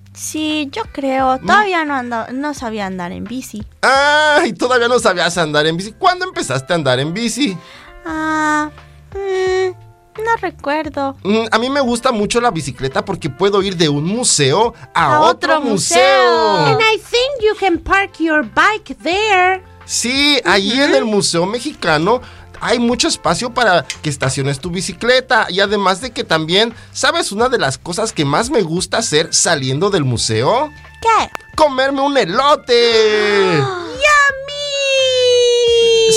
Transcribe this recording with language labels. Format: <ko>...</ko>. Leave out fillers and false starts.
<es>Sí, yo creo. Todavía no sabía andar en bici. ¡Ay! ¿Todavía no sabías andar en bici? ¿Cuándo empezaste a andar en bici? No recuerdo. A mí me gusta mucho la bicicleta porque puedo ir de un museo a otro museo.</es> <en>And I think you can park your bike there.</en> <es>Sí, ahí en el Museo Mexicano hay mucho espacio para que estaciones tu bicicleta. Y además de que también, ¿sabes una de las cosas que más me gusta hacer saliendo del museo? ¿Qué? ¡Comerme un elote!</es> <en>¡Oh, yummy!</en>